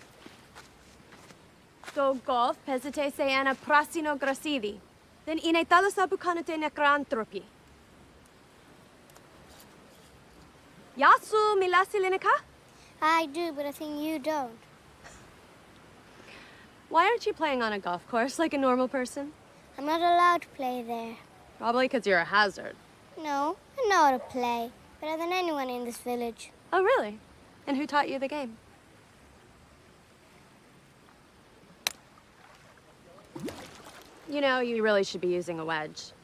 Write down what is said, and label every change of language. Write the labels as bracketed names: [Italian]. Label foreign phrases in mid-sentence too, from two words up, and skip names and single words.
[Greek] Το golf παίζεται σε ένα πράσινο γρασίδι. Δεν είναι θάλασσα που κάνετε νεκράνθρωποι. Γεια σου, μιλάς ελληνικά? [English] I do, but I think you don't. Why aren't you playing on a golf course like a normal person? I'm not allowed to play there. Probably because you're a hazard. No, I know how to play. Better than anyone in this village. Oh, really? And who taught you the game? You know, you really should be using a wedge.